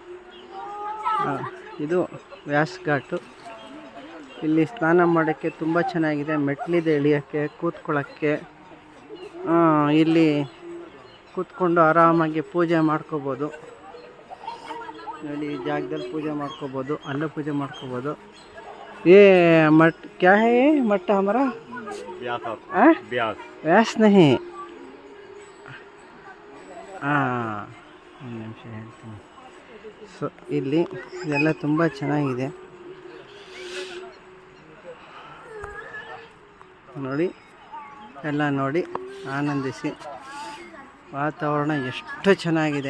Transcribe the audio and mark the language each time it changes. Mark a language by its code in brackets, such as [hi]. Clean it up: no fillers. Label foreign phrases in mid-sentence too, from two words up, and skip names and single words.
[kn] ಇದು ವ್ಯಾಸ್ ಘಾಟು. ಇಲ್ಲಿ ಸ್ನಾನ ಮಾಡೋಕ್ಕೆ ತುಂಬ ಚೆನ್ನಾಗಿದೆ. ಮೆಟ್ಲಿದೆ ಇಳಿಯೋಕ್ಕೆ, ಕೂತ್ಕೊಳ್ಳೋಕ್ಕೆ. ಇಲ್ಲಿ ಕೂತ್ಕೊಂಡು ಆರಾಮಾಗಿ ಪೂಜೆ ಮಾಡ್ಕೋಬೋದು ನೋಡಿ. ಈ ಜಾಗದಲ್ಲಿ ಪೂಜೆ ಮಾಡ್ಕೋಬೋದು, ಅಲ್ಲೂ ಪೂಜೆ ಮಾಡ್ಕೋಬೋದು. [hi] ये मठ क्या है? ये मठ हमारा व्यास नहीं. [kn] ಒಂದು ನಿಮಿಷ ಹೇಳ್ತೀನಿ. ಸೊ ಇಲ್ಲಿ ಇದೆಲ್ಲ ತುಂಬ ಚೆನ್ನಾಗಿದೆ ನೋಡಿ. ಎಲ್ಲ ನೋಡಿ ಆನಂದಿಸಿ. ವಾತಾವರಣ ಎಷ್ಟು ಚೆನ್ನಾಗಿದೆ.